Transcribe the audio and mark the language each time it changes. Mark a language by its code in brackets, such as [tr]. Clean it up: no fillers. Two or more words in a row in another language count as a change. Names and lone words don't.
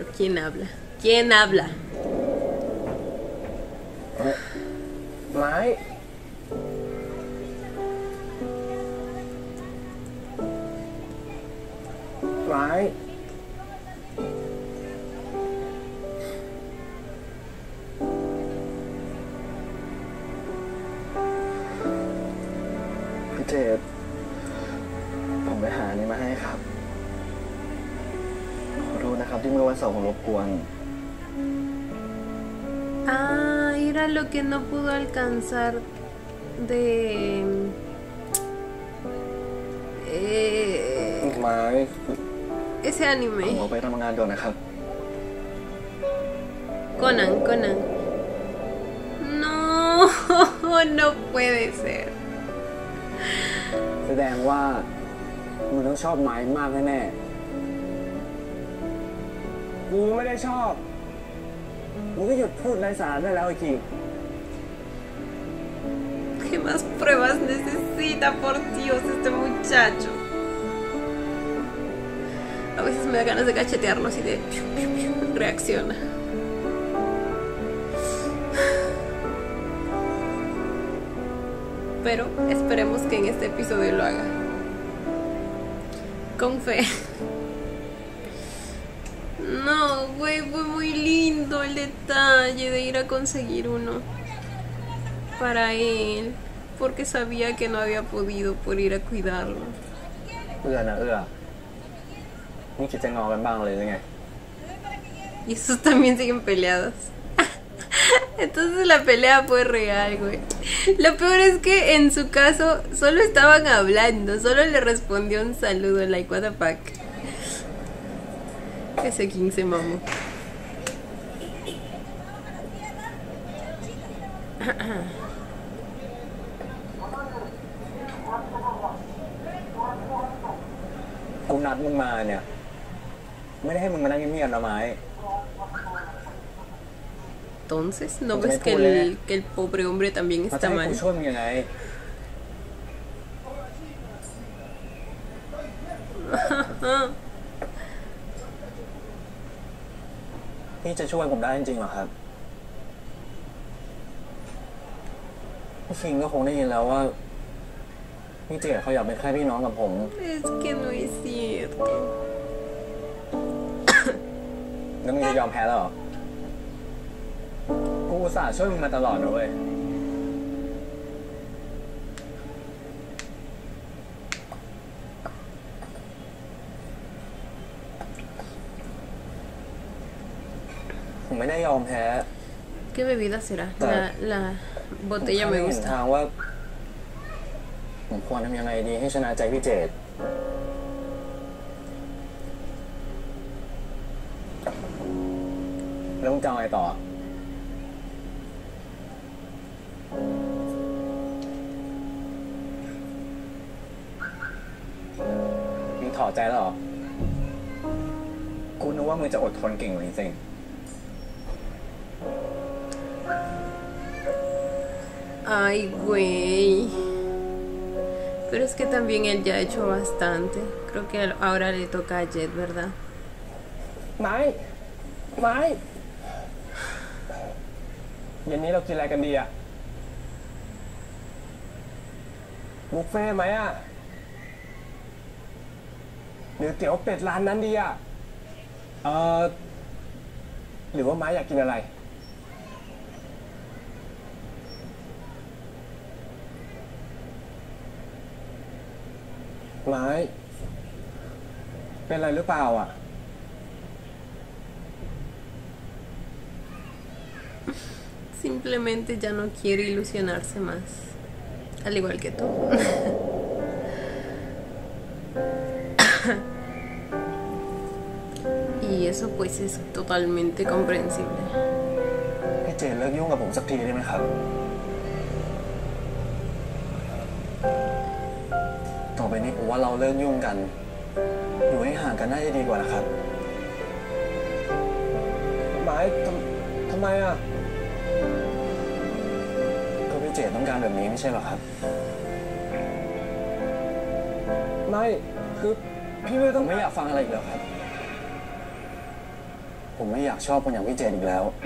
[es] ¿Quién habla? ¿Quién habla? Mai. Mai. [th] เจดผมไปหานี่มาให้ครับขอโทษนะครับที่เมื่อวันเสาร์ผมรบกวน [es] Ah, era lo que no pudo alcanzar de... ไม้ ese anime. [th] ผมออกไปทำงานด่วนนะครับ [es] Conan. No, no puede ser. [th] แสดงว่ามึงต้องชอบไม้มากแน่ๆกูไม่ได้ชอบมึงก็หยุดพูดไร้สาระได้แล้วไอ้คิง [es] ¿Qué más pruebas necesita, por Dios, este muchacho? A veces me da ganas de cachetearlo así de... reacciona. Pero esperemos que en este episodio lo haga. Con fe. No, güey, fue muy lindo el detalle de ir a conseguir uno para él, porque sabía que no había podido por ir a cuidarlo. [th] นี่คิดจะงอกันบ้างเลยหรือไง [es] Y esos también siguen peleados. Entonces la pelea fue real, güey. Lo peor es que en su caso solo estaban hablando, solo le respondió un saludo, [en] like what the fuck. [es] Ese King se mamó. [th] กูนัดมึงมาเนี่ยไม่ได้ให้มึงมานั่งเงียบๆนะไม้ [es] Entonces, ¿no ves que el pobre hombre también está mal? [th] ช่วยมึงยังไง พี่จะช่วยผมได้จริงๆเหรอครับพี่ฟิงก็คงได้ยินแล้วว่าพี่เจดเขาอยากเป็นแค่พี่น้องกับผม [es] Es que no es cierto. [th] แล้วมึงจะยอมแพ้แล้วเหรอกูอุตส่าห์ช่วยมึงมาตลอดนะเว้ยผมไม่ได้ยอมแพ้ [es] ¿Qué bebida será? La [th] ผม [es] botella [th] ไม่ [es] me [th] เห็น [es] gusta. [th] ทางว่าผมควรทำยังไงดีให้ชนะใจพี่เจดแล้วมึงจะเอาไงต่อมึงถอดใจแล้วเหรอกูนึกว่ามึงจะอดทนเก่งกว่านี้จริง [es] Ay, güey. Pero es que también él ya ha hecho bastante. Creo que ahora le toca a Jet, ¿verdad? [th] ไม้เย็นนี้เรากินอะไรกันดีอะ บุฟเฟ่ต์ไหมอะหรือเตี๋ยวเป็ดร้านนั้นดีอะหรือว่าไม้อยากกินอะไรไม้เป็นอะไรหรือเปล่าอะ [es] Simplemente ya no quiere ilusionarse más. Al igual que tú. Y eso pues es totalmente comprensible. [th] พี่เจนเลิกยุ่งกับผมสักทีได้ไหมครับต่อไปนี้ผมว่าเราเลิกยุ่งกันอยู่ให้ห่างกันน่าจะดีกว่านะครับ หมายทำไมอ่ะก็พี่เจนต้องการแบบนี้ไม่ใช่หรอครับไม่คือพี่ไม่ต้องไม่อยากฟังอะไรอีกแล้วครับผมไม่อยากชอบคนอย่างพี่เจนอีกแล้ว